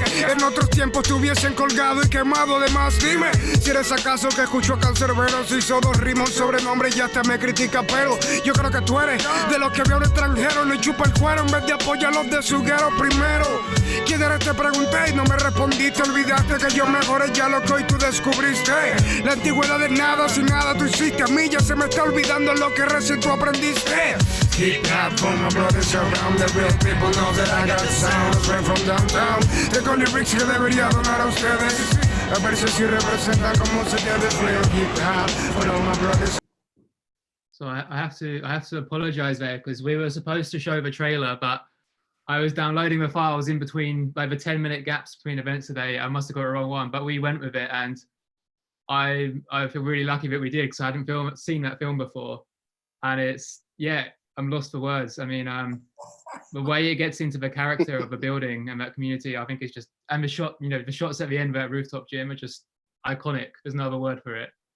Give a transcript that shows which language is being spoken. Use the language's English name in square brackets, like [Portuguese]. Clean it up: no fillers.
[Spanish] En otros tiempos te hubiesen colgado y quemado de más. Dime, si eres acaso que escuchó a Cancerbero, se hizo 2 rimas, sobrenombre y hasta me critica, pero yo creo que tú eres de los que vio a un extranjero, le chupa el cuero en vez de apoyar a los de su guero primero. ¿Quién eres? Te pregunté y no me respondiste. Olvidaste que yo mejoré ya lo que hoy tú descubriste. La antigüedad de nada, sin nada tú hiciste. A mí ya se me está olvidando lo que recién tú aprendiste. [English] Hip hop for my brothers around. The real people know that I got sound straight from downtown. [Spanish] Tengo lyrics que debería donar a ustedes. A ver si representa como se debe. [English] Real hip hop for all my brothers. So I have to apologize there because we were supposed to show the trailer, but I was downloading the files in between like the 10-minute gaps between events today. I must have got the wrong one, but we went with it, and I feel really lucky that we did because I hadn't seen that film before, and I'm lost for words. I mean, the way it gets into the character of the building and that community, I think it's just, and the shots at the end of that rooftop gym are just iconic. There's no other word for it.